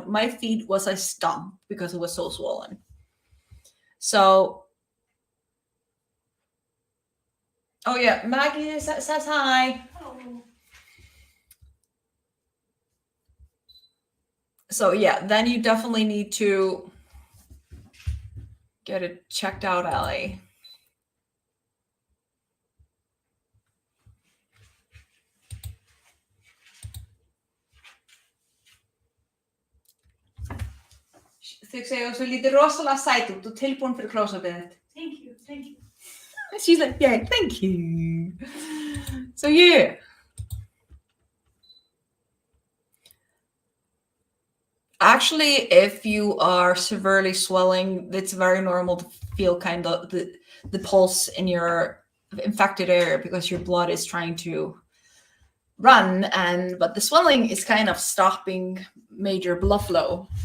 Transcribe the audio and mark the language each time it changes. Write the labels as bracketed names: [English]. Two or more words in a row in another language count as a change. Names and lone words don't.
[English] My feet was a stump because it was so swollen. So, oh yeah, Maggie says hi. Oh. So yeah, then you definitely need to get it checked out, Ellie. [Icelandic] Þau segja svo lítið rosalega sæt út og tilbúin fyrir close-upið þitt. [English] Thank you. She's like, yeah, thank you. So yeah. Actually, if you are severely swelling, it's very normal to feel kind of the pulse in your infected area because your blood is trying to run, but the swelling is kind of stopping major blood flow.